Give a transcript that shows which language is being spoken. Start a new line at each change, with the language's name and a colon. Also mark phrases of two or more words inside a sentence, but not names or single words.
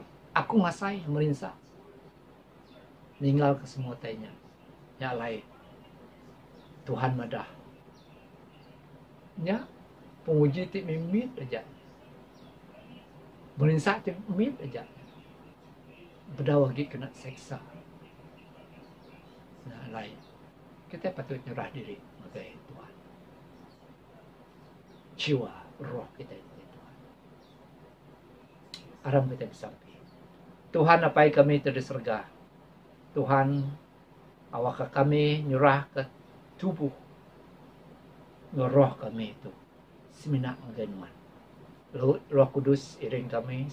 Iban: Aku ngasai merinsa. Ninggal ke semua tanya. Ya lain. Tuhan madah. Ya, penguji ti mimit aja. Merinsa ti mimit aja. Berdawah lagi kena seksa. Nah, lain.
Malay: Kita patut nyerah diri kepada Tuhan. Jiwa, roh kita kepada Tuhan.
Iban: Aram kita bersampai. Tuhan apai kami dari surga. Tuhan awak kami nyerah ke tubuh. Roh kami itu. Seminak menganuan. Roh Kudus iring kami.